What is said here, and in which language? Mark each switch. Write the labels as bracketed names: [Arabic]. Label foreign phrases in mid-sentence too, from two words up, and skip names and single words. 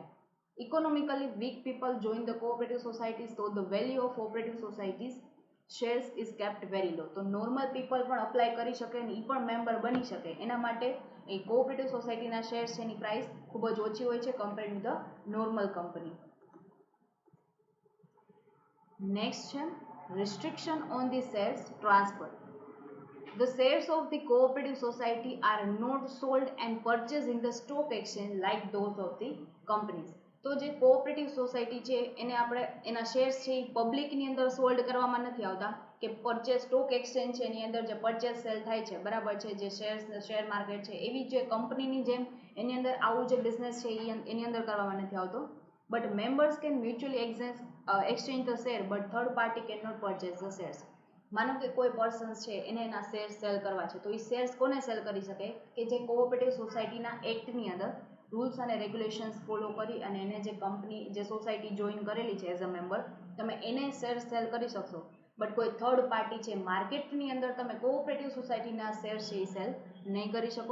[English] Economically weak people join the cooperative societies તો the value of cooperative societies shares is kept very low. [Gujarati] તો [English] normal people [Gujarati] પણ અપ્લાય કરી શકે અને એ પણ મેમ્બર બની શકે એના માટે એ કોઓપરેટિવ સોસાયટીના શેર્સ છે એની પ્રાઇસ ખૂબ જ ઓછી હોય છે [English] compared to the normal company. નેક્સ્ટ છે restriction on the shares transfer. The shares of the cooperative society are not sold and purchased in the stock exchange like those of the companies. [Gujarati] તો જે [English] cooperative society [Gujarati] છે એને આપણે એના શેર્સ છે એ પબ્લિકની અંદર સોલ્ડ કરવામાં નથી આવતા કે [English] purchase stock exchange [Gujarati] છે એની અંદર જે [English] purchase sale [Gujarati] થાય છે બરાબર છે જે [English] share market [Gujarati] છે એવી જે કંપનીની જેમ એની અંદર આવું જે બિઝનેસ છે એની અંદર કરવામાં નથી આવતો. [English] But members can mutually exchange the share but third party cannot purchase the shares. [Gujarati] માનો કે કોઈ પર્સન્સ છે એને એના શેર્સ સેલ કરવા છે તો એ શેર્સ કોને સેલ કરી શકે કે જે કોઓપરેટિવ સોસાયટીના એક્ટની અંદર રૂલ્સ અને [English] regulations follow [Gujarati] કરી અને એને જે કંપની જે સોસાયટી જોઈન કરેલી છે [English] as a member [Gujarati] તમે એને [English] share sell [Gujarati] કરી શકશો. બટ કોઈ [English] third party [Gujarati] છે માર્કેટની અંદર તમે કોઓપરેટિવ સોસાયટીના શેર છે એ સેલ નહીં કરી શકો.